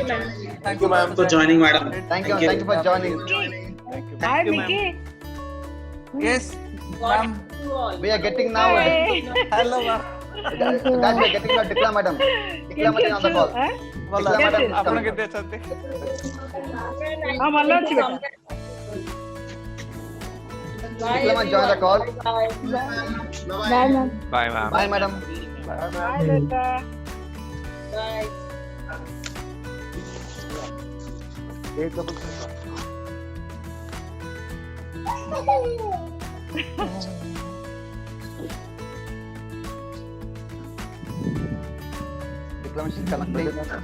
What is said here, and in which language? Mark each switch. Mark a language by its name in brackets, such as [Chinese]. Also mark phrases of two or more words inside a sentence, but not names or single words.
[English] Thank you, ma'am, for joining, madam. Thank you for joining. Hi, Mickey. Yes, God ma'am. bless you all. We are getting now. Hi. Hello, ma'am. Guys, we are getting now Dikla madam. Dikla madam on the call. Well, Dikla madam is ଆପଣ coming. [Odia] କେତେ ଅଛନ୍ତି? ଭଲ ଅଛି ବେଟା। [English] Bye, Dikla madam join the everyone. call. Bye. Bye, ma'am. Bye madam. Hi, Lata. Bye. Dikla madam, she's connecting.